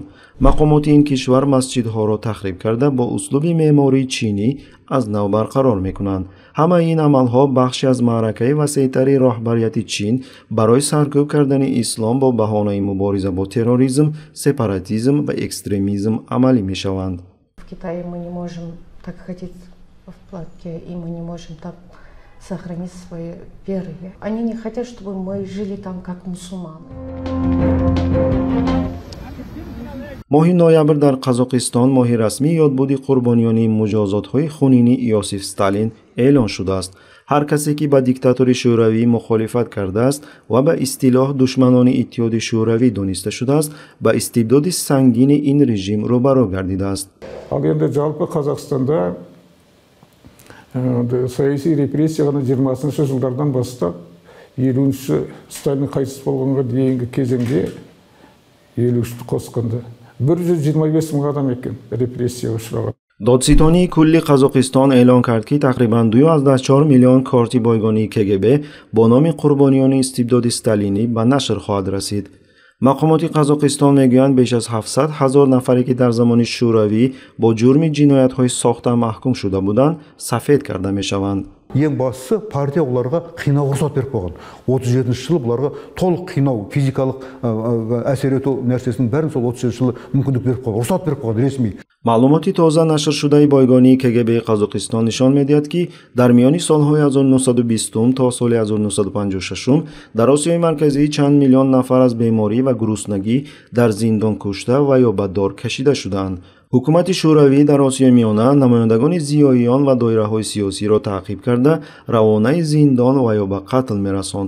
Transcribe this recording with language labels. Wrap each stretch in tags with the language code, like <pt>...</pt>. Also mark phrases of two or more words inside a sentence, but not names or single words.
<tg>мақомоти ин кишвар масҷидҳоро тахриб карда бо услуби меъмории чинӣ аз нав барқарор мекунанд. ҳамаи ин амалҳо бахши аз маъракаи васеътари роҳбарияти чин барои саркӯб кардани ислом бо баҳонаи мубориза бо терроризм, сепаратизм ва экстремизм амалӣ мешаванд.</tg> <ru>В Китае мы не можем так ходить в платье, и мы не можем так сохранить свои веры. Они не хотят, чтобы мы жили там как мусульмане.</ru> <tg>моҳи ноябр дар қазоқистон моҳи расмии ёдбуди қурбониёни муҷозотҳои хунини Иосиф Сталин эълон шудааст. ҳар касе ки ба диктатори шӯравӣ мухолифат кардааст ва ба истилоҳ душманони иттиҳоди шӯравӣ дониста шудааст, ба истибдоди сангини ин режим рӯбаро гардидааст.</tg> <kk>ал енді жалпы қазақстанда саяси репрессияны 20-шы жылдардан бастап 50-ші Сталин қайтыс болғанға дейінгі кезеңде 53-ті қосқанда 125 мың адам екен репрессияға ұшыраған.</kk> <tg>додситонии кулли қазоқистон эълон кард ки тақрибан 2,4 миллион корти бойгонии КГБ бо номи қурбониёни истибдоди сталинӣ ба нашр хоҳад расид. мақомоти қазоқистон мегӯянд беш аз 700 000 нафаре ки дар замони шӯравӣ бо ҷурми ҷиноятҳои сохта маҳкум шуда буданд сафед карда мешаванд.</tg> <kk>ең бастысы партия оларға қинауға рұқсат беріп қойған. 37-ші жылы бұларға толық қинау, физикалық әсер ету нәрсесінің бәрін сол 37-ші жылы мүмкіндік беріп қойған, рұқсат беріп қойған ресми.</kk> <tg>маълумоти тоза нашр шудаи бойгонии КГБ Қазоқистон нишон медиҳад ки дар миёни солҳои 1920 то соли 1956 дар Осиёи марказӣ чанд миллион нафар аз беморӣ ва гуруснагӣ дар зиндон кушта ва ё ба дор кашида шуданд. ҳукумати шӯравӣ дар Осиёи миёна намояндагони зиёиён ва доираҳои сиёсиро таъқиб карда равонаи зиндон ва ё ба қатл мерасонд.</tg>